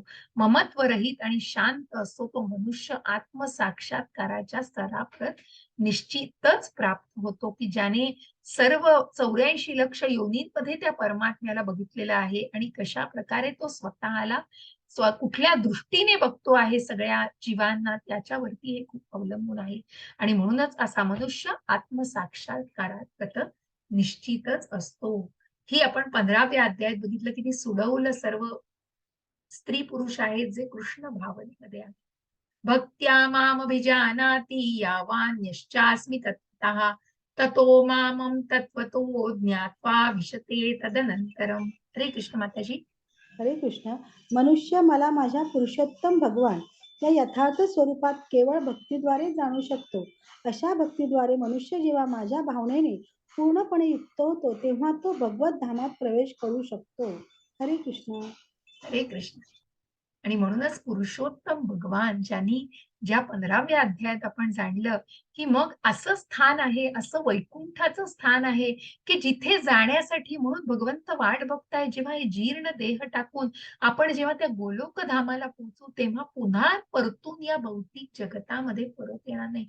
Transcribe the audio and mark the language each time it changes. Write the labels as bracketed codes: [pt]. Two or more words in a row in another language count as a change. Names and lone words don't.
[mr] ममत्व रहित आणि शांत असतो तो मनुष्य आत्मसाक्षात्काराच्या स्तराप्रत निश्चितच प्राप्त होतो, की ज्याने सर्व 84 लक्ष योनींमध्ये त्या परमात्म्याला बघितलेलं आहे आणि कशा प्रकारे तो स्वतःला कुठल्या दृष्टीने बघतो आहे सगळ्या जीवांना त्याच्यावरती हे खूप अवलंबून आहे. आणि म्हणूनच असा मनुष्य आत्मसाक्षात्कारात निश्चितच असतो. ही आपण 15व्या अध्यायात बघितलं की ती सुडवलं सर्व स्त्री पुरुष आहेत जे कृष्ण भावनेमध्ये आहेत. [sa] भक्त्या मामभिजानाति यावान्यश्चास्मि तत्तः ततो मामं तत्त्वतो ज्ञात्वा विशते तदनंतरम. [mr] हरे कृष्ण माताजी. हरे कृष्ण. मनुष्य मला माझ्या पुरुषोत्तम भगवान या यथार्थ स्वरूपात केवळ भक्तीद्वारे जाणू शकतो. अशा भक्तीद्वारे मनुष्य जेव्हा माझ्या भावनेने पूर्णपणे युक्त होतो, तेव्हा तो भगवत धामात प्रवेश करू शकतो. हरे कृष्ण. हरे कृष्ण. आणि म्हणूनच पुरुषोत्तम भगवान ज्यांनी ज्या 15व्या अध्यायात आपण जाणलं की मग असं स्थान आहे, असं वैकुंठाचं स्थान आहे की जिथे जाण्यासाठी म्हणून भगवंत वाट बघताय. जेव्हा हे जीर्ण देह टाकून आपण जेव्हा त्या गोलोक धामाला पोहोचू तेव्हा पुन्हा परतून या भौतिक जगतामध्ये परत येणार नाही.